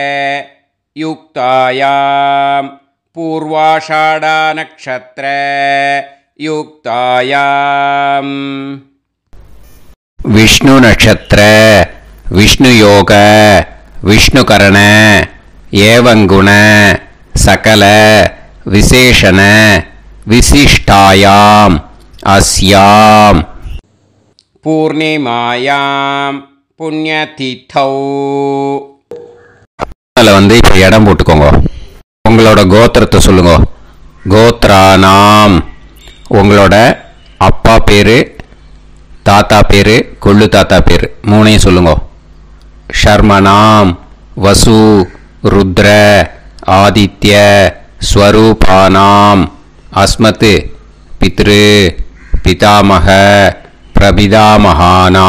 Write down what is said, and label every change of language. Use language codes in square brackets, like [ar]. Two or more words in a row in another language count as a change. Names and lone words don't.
[sa] युक्तायां पूर्वाषाढ़ा नक्षत्र युक्तायां विष्णु नक्षत्र विष्णु योग विष्णुकरण एवं गुण सकल विशेषण विशिष्टायां अस्यां पूर्णिमायां पुण्यतिथौ [ta] வந்து இப்போ இடம் போட்டுக்கோங்க. உங்களோட கோத்திரத்தை சொல்லுங்க. கோத்ரானாம் உங்களோட அப்பா பேரு, தாத்தா பேரு, கொள்ளு தாத்தா பேரு மூணையும் சொல்லுங்க. [sa] शर्मणां वसु रुद्र आदित्य स्वरूपाणां अस्मत् पितृ पितामह प्रपितामहाना.